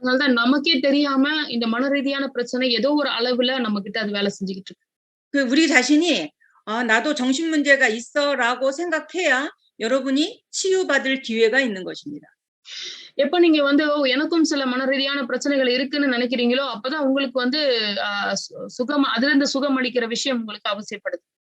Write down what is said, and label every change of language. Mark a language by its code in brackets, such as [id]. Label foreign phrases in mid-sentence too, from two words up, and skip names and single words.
[ta] அதனால தான் நமக்கே தெரியாம இந்த மன ரீதியான பிரச்சனை ஏதோ ஒரு அளவுல நம்மகிட்ட அது வேலை செஞ்சுகிட்டு இருக்கு. [ko] 그 우리 자신이 '아 나도 정신 문제가 있어.'라고 생각해야 여러분이 치유받을 기회가 있는 것입니다. [ta] எப்ப நீங்க வந்து "ஓ! எனக்கும் சில மன ரீதியான பிரச்சனைகள் இருக்குன்னு" நினைக்கிறீங்களோ, அப்பதான் உங்களுக்கு வந்து அ சு சுகம் அதிலிருந்து சுகம் அளிக்கிற விஷயம் உங்களுக்கு அவசியப்படுது.